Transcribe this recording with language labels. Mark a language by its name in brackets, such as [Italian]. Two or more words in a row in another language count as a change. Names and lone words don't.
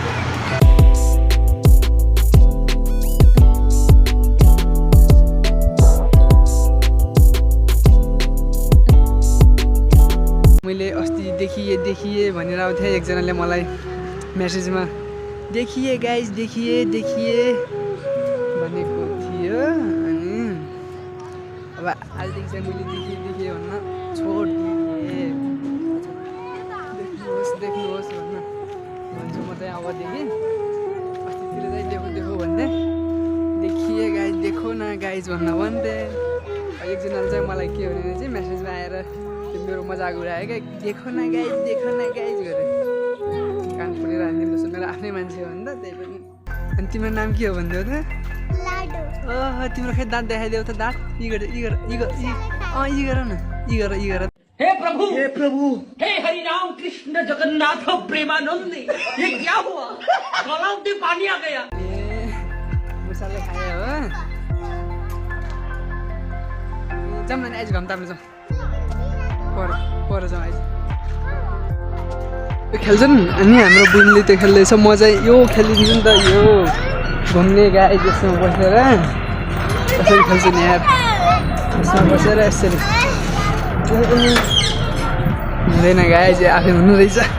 [Nepali] मैले अस्ति देखिए भनेर आएको थिएँ एकजनाले मलाई मेसेजमा देखिए गाइस देखिए भनेको थियो अनि अब आजदेखि चाहिँ मैले देखिए भन्न छोडिदिएँ देख्नुहोस् भन्न भन्छु म चाहिँ अबदेखि अस्तितिर चाहिँ देखो भन्दै देखिए गाइस देखो न गाइस भन्न भन्दै एकजनाले चाहिँ मलाई के भने चाहिँ मेसेजमा आएर मेरो मजाक उडायो क्या देखो न गाइस गरे कान फुलेर हानिदिनु मेरो आफ्नै मान्छे हो नि त त्यही पनि अनि तिम्रो नाम के हो भन्दै हो त ओह तिम्रो खै दाँत देखाइदेऊ त दाँत यी गर न हे प्रभु हे हरि राम कृष्ण जगन्नाथ प्रेमानंद [Hindi] ये क्या हुआ गलाव में पानी आ गया [Nepali] ए मुसाले खायो हो जाम न आज घम ताप्नु जाम पर जाउँ आज खेल्छन् अनि हाम्रो बुढीले त्यो खेल्दैछ म चाहिँ यो खेलिदिन्छु नि त यो घुम्ने गाई त्यसमा बसेर कसरी खेल्छु नि यार त्यसमा बसेर यसरी हुँदैन गाई चाहिँ आफै हुनु रहेछ